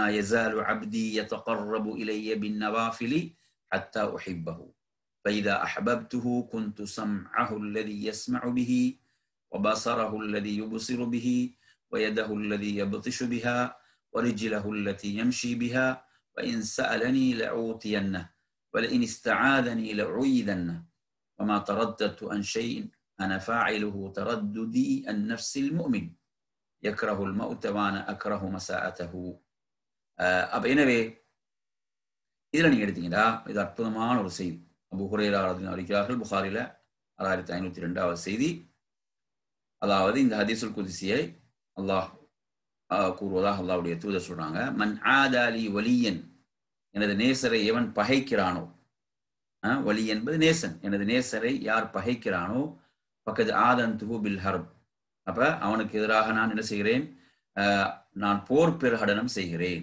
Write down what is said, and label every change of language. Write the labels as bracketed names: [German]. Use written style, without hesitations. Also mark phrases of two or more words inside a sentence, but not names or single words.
[Arabic] يزال عبدي يتقرب إلي بالنوافل حتى أحبه فإذا أحببته كنت سمعه الذي يسمع به وبصره الذي يبصر به ويده الذي يبطش بها ورجله التي يمشي بها وإن سألني لأعطينه ولئن استعاذني لأعيذنه وما ترددت عن شيء أنا فاعله ترددي عن نفس المؤمن يكره الموت وأنا أكره مساءته. [Tamil] அப்ப எனவே இதுல நீங்க எடுத்தீங்கன்னா இது அற்புதமான ஒரு செய்தி. அபூ ஹுரைரா ரலியல்லாஹு அறிவிக்கிறார்கள், புகாரில 6502வது செய்தி. அதாவது இந்த [Arabic] الحديث القدسي [Tamil] அல்லாஹ் கூறுவதாக அல்லாஹ்வுடைய தூதர் சொல்றாங்க, [Arabic] من عادى لي وليا, [Tamil] எனது நேசரை எவன் பகைக்கிறானோ, வலி என்பது நேசன், எனது நேசரை யார் பகைக்கிறானோ, [Arabic] فقد آذنته بالحرب, [Tamil] அப்ப அவனுக்கு எதிராக நான் என்ன செய்கிறேன், நான் போர் பிரகடனம் செய்கிறேன்.